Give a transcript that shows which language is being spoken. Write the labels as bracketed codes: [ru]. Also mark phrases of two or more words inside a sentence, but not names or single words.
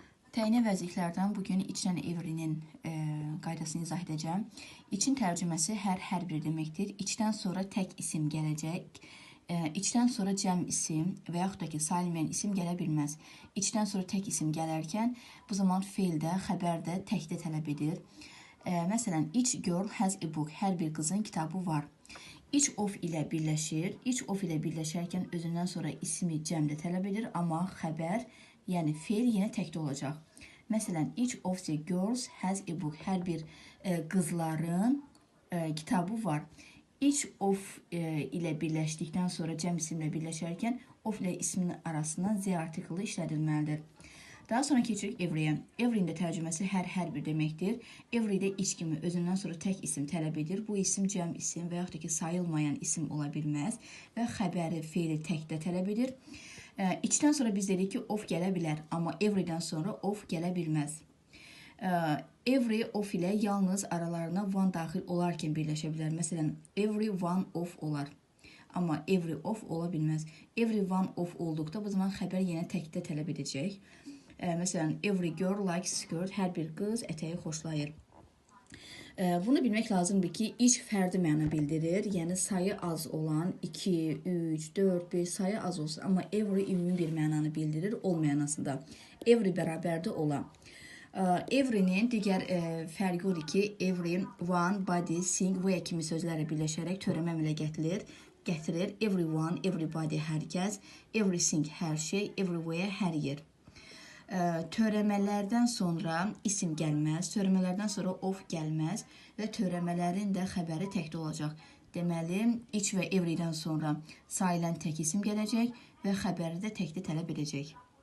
[az] Təyinə vəzifələrdən bugün içdən evrinin qaydasını izah edəcəm. İçin tərcüməsi hər bir deməkdir. İçdən sonra tək isim gələcək. İçdən sonra cəm isim və yaxud da ki, saliməyən isim gələ bilməz. İçdən sonra tək isim gələrkən bu zaman feil də, xəbər də təkdə tələb edir. Məsələn, [en] each girl has a book. [az] Hər bir qızın kitabı var. [en] Each of [az] ilə birləşir. [en] Each of [az] ilə birləşərkən özündən sonra ismi cəmdə tələb edir, amma xəbər, yəni feil yenə təkdə olacaq. Məsələn, [en] each of the girls has a book. [az] Hər bir qızların kitabı var. [en] Each of [az] ilə birləşdikdən sonra cəm isimlə birləşərkən of ilə ismin arasından z artiklı işlədilməlidir. Daha sonra keçirik every'yə. Every'nin də tərcüməsi hər bir deməkdir. Every də iç kimi özündən sonra tək isim tələb edir. Bu isim cəm isim və yaxud da ki, sayılmayan isim ola bilməz və xəbəri, feili təkdə tələb edir. İçdən sonra biz dedik ki, of gələ bilər, amma every'dən sonra of gələ bilməz. [en] Every of [az] ilə yalnız aralarına one daxil olarkən birləşə bilər. Məsələn, [en] every one of [az] olar. Amma [en] every of [az] ola bilməz. [en] Every one of [az] olduqda bu zaman xəbər yenə təkdə tələb edəcək. Məsələn, [en] every girl likes skirt. [az] Hər bir qız ətəyi xoşlayır. Bunu bilmək lazımdır ki, iç fərdi məna bildirir. Yəni sayı az olan 2, 3, 4, 5 sayı az olsun. Amma every ümumi bir mənanı bildirir, ol mənasında. Every bərabərdir ola. Every'nin digər fərqi odur ki, [en] every, one, body, sing, where [az] kimi sözlərlə birləşərək törəmə əmələ gətirir. [en] Everyone, everybody, [az] hər kəs. Everything, hər şey. Everywhere, hər yer. Törəmələrdən sonra isim gəlməz, törəmələrdən sonra of gəlməz və törəmələrin də xəbəri təkdə olacaq. Deməli, iç və every'dən sonra sayılən tək isim gələcək və xəbəri də təkdə tələb edəcək.